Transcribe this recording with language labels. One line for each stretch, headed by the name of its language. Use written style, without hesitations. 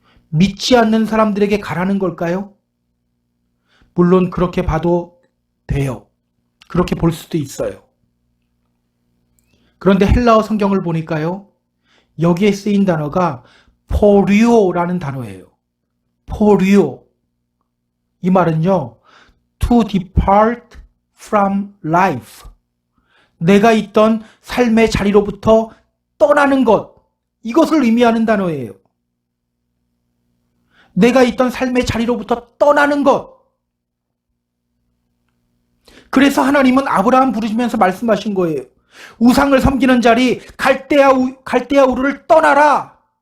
Korean: 믿지 않는 사람들에게 가라는 걸까요? 물론 그렇게 봐도 돼요. 그렇게 볼 수도 있어요. 그런데 헬라어 성경을 보니까요, 여기에 쓰인 단어가 포류오라는 단어예요. 포류오. 이 말은요,
English: to depart from life.
Korean: 내가 있던 삶의 자리로부터 떠나는 것. 이것을 의미하는 단어예요. 내가 있던 삶의 자리로부터 떠나는 것. 그래서 하나님은 아브라함 부르시면서 말씀하신 거예요. 우상을 섬기는 자리 갈대아 우르를 떠나라.